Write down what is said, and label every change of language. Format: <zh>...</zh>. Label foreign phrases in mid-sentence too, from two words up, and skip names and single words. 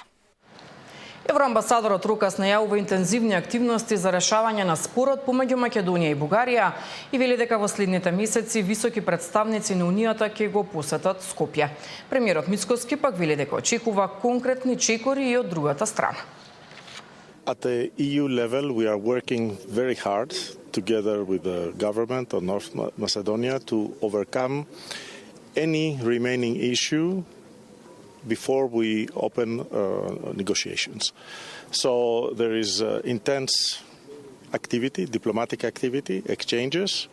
<mk>Евроамбасадорот Рукас најавува интензивни активности за решавање на спорот помеѓу Македонија и Бугарија и вели дека во следните месеци високи представници на Унијата ќе го посетат Скопје. Премиерот Мицкоски пак вели дека очекува конкретни чекори и од другата страна.</mk> <en>At the EU level, we are working very hard together with the government of North Macedonia to overcome any remaining issue before we open negotiations. So there is intense activity, diplomatic activity, exchanges.</en>